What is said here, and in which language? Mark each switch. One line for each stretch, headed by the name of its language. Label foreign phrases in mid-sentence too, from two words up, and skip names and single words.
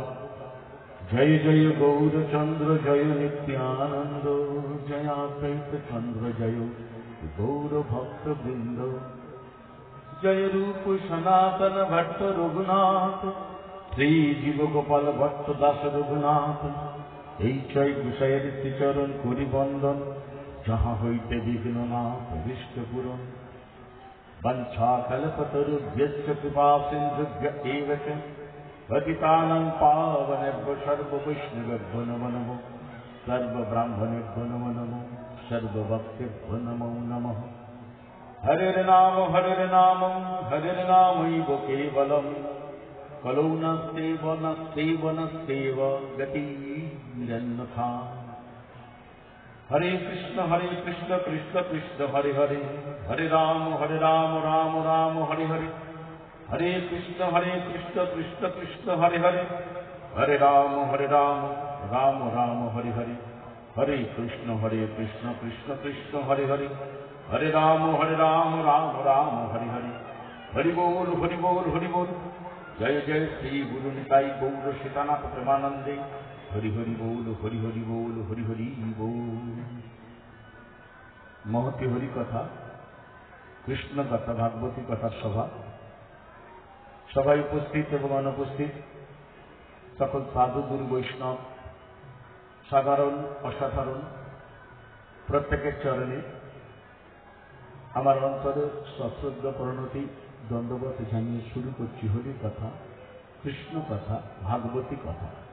Sanskrit: जय जय गौरचंद्र जय नित्यानंद जयाद्वैत चंद्र जय गौर भक्त वृंद। जय रूप सनातन भट्ट रघुनाथ श्री जीव गोपाल भट्ट दास रघुनाथ।
Bangla: এই ছয় বিষয়ের শ্রীচরণ করি বন্দন যাহা হইতে বিঘ্ননাথ বিষ্ট পূরণ।
Sanskrit: বঞ্ছা কল্পতরুভ্যশ্চ কৃপা সিন্ধুভ্য এব চ পতিতানাং পাবনেভ্যো সর্ববৈষ্ণবেভ্যো নমো নমো। सर्वब्राह्मणेभ्यो नमो नमः सर्वभक्तेभ्यो नमो नमः। हरिर्नाम हरिर्नामैव केवलम् कलौ नस्तेव गतिरन्यथा। हरे कृष्ण कृष्ण कृष्ण हरे हरे हरे राम राम राम हरे हरे। हरे कृष्ण कृष्ण कृष्ण हरे हरे हरे राम राम राम हरे हरे। हरे कृष्ण कृष्ण कृष्ण हरे हरे हरे राम राम राम हरे हरे। हरि बोल हरि बोल हरि बोल। जय जय श्री गुरु निताई गौर सीतानाथ प्रेमानंदे। हरि हरि बोल हरि हरि बोल हरि हरि बोल। महती हरि कथा कृष्ण कथा भागवती कथा सभा
Bangla: সবাই উপস্থিত এবং অনুপস্থিত সকল সাধু গুরু বৈষ্ণব, সাধারণ অসাধারণ প্রত্যেকের চরণে আমার অন্তরে সশ্রদ্ধ প্রণতি দণ্ডবত জানিয়ে শুরু করছি হরির কথা, কৃষ্ণ কথা, ভাগবতী কথা।